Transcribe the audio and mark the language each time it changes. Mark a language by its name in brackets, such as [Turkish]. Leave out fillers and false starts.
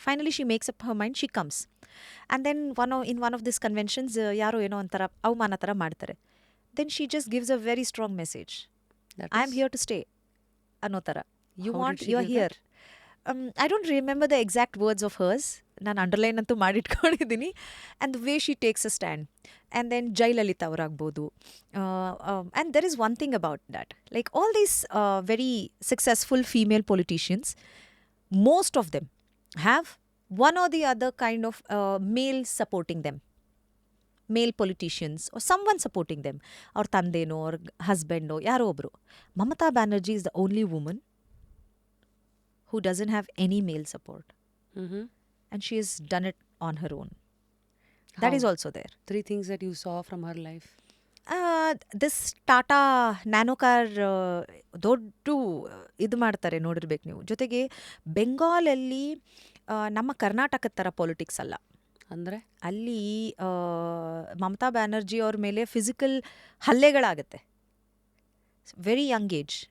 [English] Finally she makes up her mind, she comes. And then in one of this conventions [Kannada] ಯಾರೋ ಏನೋ ಒಂಥರ ಅವಮಾನ ಥರ ಮಾಡ್ತಾರೆ. [English] then she just gives a very strong message, I am here to stay [Kannada] ಅನ್ನೋ ಥರ. [English] You want you are here. I don't remember the exact words of hers, [Kannada] ನಾನು underline ಅಂತೂ ಮಾಡಿಟ್ಕೊಂಡಿದ್ದೀನಿ. [English] And the way she takes a stand. And then Jayalalitha [Kannada] ಅವರಾಗ್ಬೋದು. [English] and there is one thing about that, like all these very successful female politicians, most of them have one or the other kind of male supporting them, male politicians or someone supporting them, or [Kannada] tandeno [English] or husband or [Kannada] yaro obru. [English] Mamata Banerjee is the only woman who doesn't have any male support, and she has done it on her own. That is also there. 3 things that you saw from her life. [Kannada] This Tata nano car ದೊಡ್ಡ ಇದು ಮಾಡ್ತಾರೆ, ನೋಡಿರ್ಬೇಕು ನೀವು. ಜೊತೆಗೆ ಬೆಂಗಾಲಲ್ಲಿ ನಮ್ಮ ಕರ್ನಾಟಕದ ಥರ politics ಅಲ್ಲ. ಅಂದರೆ ಅಲ್ಲಿ ಮಮತಾ ಬ್ಯಾನರ್ಜಿ ಅವ್ರ ಮೇಲೆ ಫಿಸಿಕಲ್ ಹಲ್ಲೆಗಳಾಗತ್ತೆ. [English] Very young age.